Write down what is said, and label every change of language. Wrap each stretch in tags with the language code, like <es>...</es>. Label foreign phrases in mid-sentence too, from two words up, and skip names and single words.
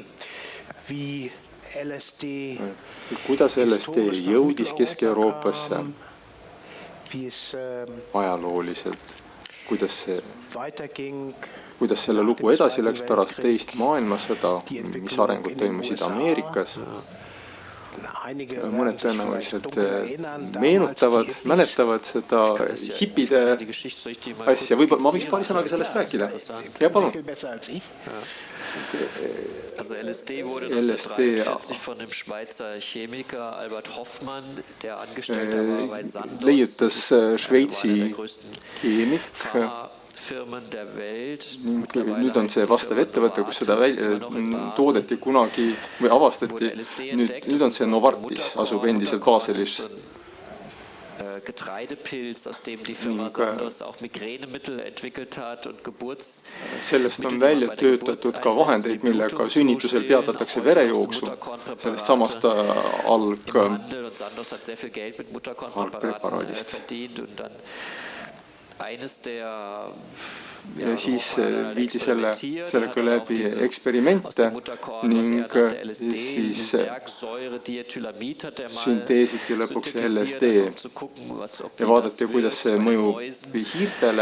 <et>Kuidas LSD jõudis Kesk-Euroopasse ajalooliselt, kuidas selle lugu edasi läks pärast teist maailmasõda, mis arengud toimusid Ameerikas. Mõned tõenäoliselt mäletavad seda hipide asja. Võib-olla ma võiks paari sõnaga sellest rääkida. Ja palun.</et> <de>Also LSD wurde 1943 von dem Schweizer Chemiker Albert Hoffmann, der Angestellter war bei Sandoz,</de> <et>leiutas Šveitsi keemik. Nüüd on see vastav ettevõte, kus seda toodeti kunagi või avastati. Nüüd on see Novartis, asub endiselt Baselis.</et> <de>Getreidepilz, aus dem die Firma Sandoz auch Migränemittel entwickelt hat und</de> <et>Sellest on välja töötatud ka vahendeid, millega sünnitusel peatatakse verejooksu. Sellest samast algpreparaadist. ja siis viidi sellega läbi eksperimente ning siis sünteesiti lõpuks LSD ja vaadati, kuidas see mõjub hiirtele.</et>